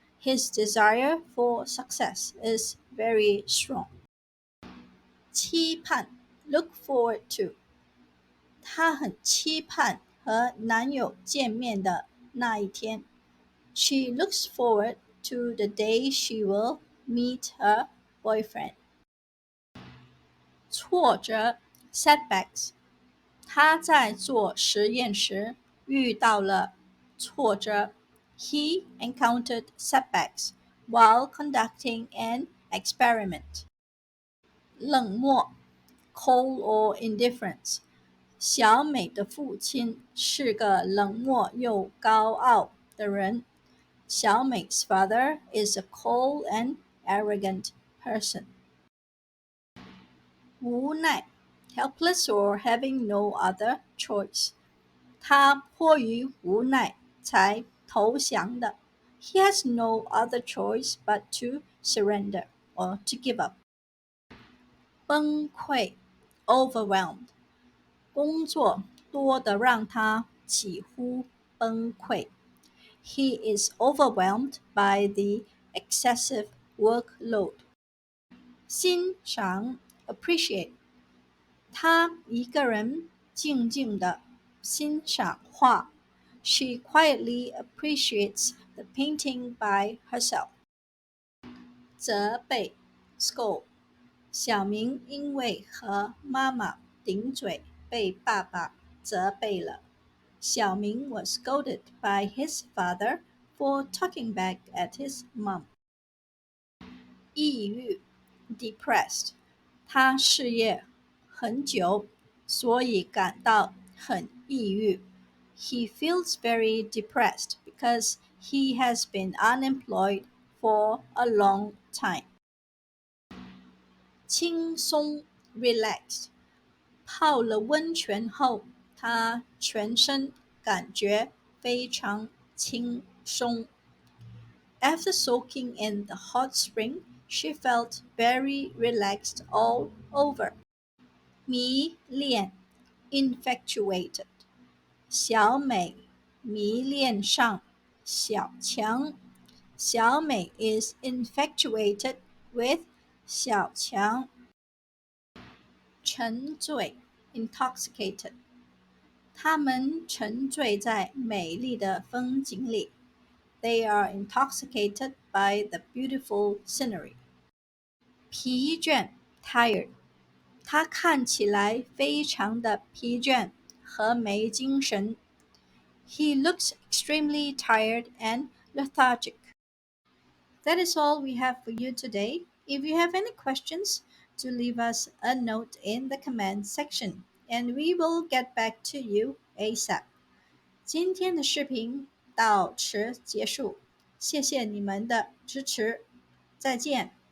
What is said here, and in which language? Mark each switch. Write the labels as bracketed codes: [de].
[en] His desire for success is very strong. 期盼 look forward to. [zh] 她很期盼和男友见面的那一天。 [en] She looks forward to the day she will meet her boyfriend. 挫折 setbacks. [zh] 他在做实验时遇到了挫折。 [en] He encountered setbacks while conducting an experiment. 冷漠 cold or indifference. [zh] 小美的父亲是个冷漠又高傲的人。 [en] 小美's father is a cold and arrogant person. 无奈 helpless or having no other choice. [zh] 他迫于无奈才投降的。 [en] He has no other choice but to surrender or to give up. 崩溃 overwhelmed. [zh] 工作多得让他几乎崩溃。 [en] He is overwhelmed by the excessive workload. 欣赏 appreciate. [zh] 他一个人静静地欣赏画。 [en] She quietly appreciates the painting by herself. 责备 scold. [zh] 小明因为和妈妈顶嘴被爸爸责备了。 [en] 小明 was scolded by his father for talking back at his mom. 抑郁 depressed. [zh] 他失业很久，所以感到很抑郁。 [en] He feels very depressed because he has been unemployed for a long time. 轻松 relaxed. [zh] 泡了温泉后，他全身感觉非常轻松。 [en] After soaking in the hot spring, she felt very relaxed all over. 迷恋 infatuated. [zh] 小美迷恋上小强。 [en] 小美 is infatuated with 小强。沉醉 intoxicated. [zh] 他们沉醉在美丽的风景里。 [en] They are intoxicated by the beautiful scenery. 疲倦 tired. [zh] 他看起来非常的疲倦和没精神。 [en] He looks extremely tired and lethargic. That is all we have for you today. If you have any questions, do leave us a note in the comment section and we will get back to you ASAP. [zh] 今天的视频到此结束，谢谢你们的支持，再见。